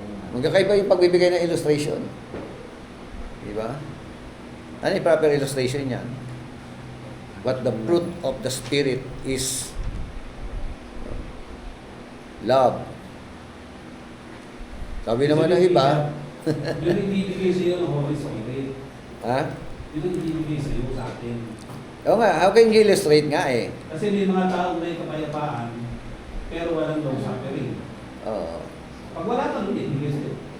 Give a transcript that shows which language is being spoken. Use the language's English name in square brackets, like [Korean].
[Filipino] Magkakaiba yung pagbibigay ng illustration. Di ba? Ano yung proper illustration niyan? [English] But the fruit of the Spirit is love. [Filipino] Sabi naman ng iba, Yun ang ibibigay sa iyo ng Holy Spirit. ha? Yun ang ibibigay sa iyo sa atin. Oo nga, [English] how can you illustrate nga eh? [Filipino] Kasi may mga taong may kapayapaan, pero walang [English] long suffering. [Filipino] Oo. Pag wala ka, hindi ibigay sa iyo.